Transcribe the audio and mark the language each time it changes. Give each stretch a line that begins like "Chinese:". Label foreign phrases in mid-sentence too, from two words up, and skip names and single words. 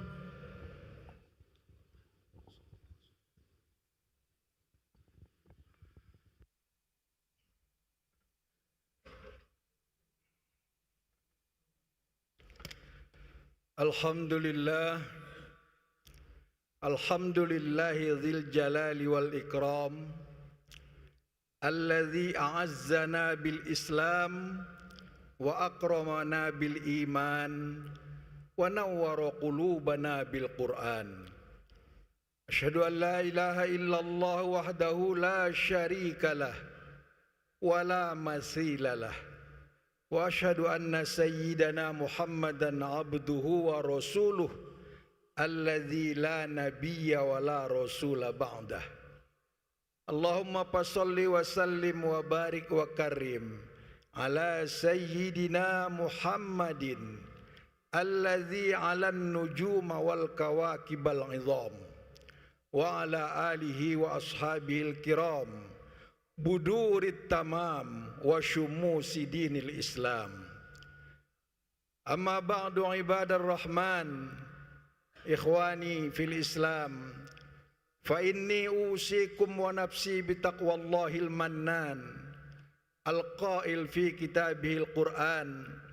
Arabic: الحمد لله، الحمد لله ذي الجلال والإكرام، الذي أعزنا بالإسلام وأكرمنا بالإيمان ونوّر قلوبنا بالقرآن. أشهد أن لا إله إلا الله وحده لا شريك له ولا مثيل له. وأشهد أن سيدنا محمدا عبده ورسوله الذي لا نبي ولا رسول بعده. اللهم فصل وسلم وبارك وكرم على سيدنا محمد الذي علا النجوم والكواكب العظام وعلى آله وأصحابه الكرام بدور التمام وشموس دين الإسلام. أما بعد عباد الرحمن، إخواني في الإسلام، فإني أوصيكم ونفسي بتقوى الله المنان القائل في كتابه القرآن,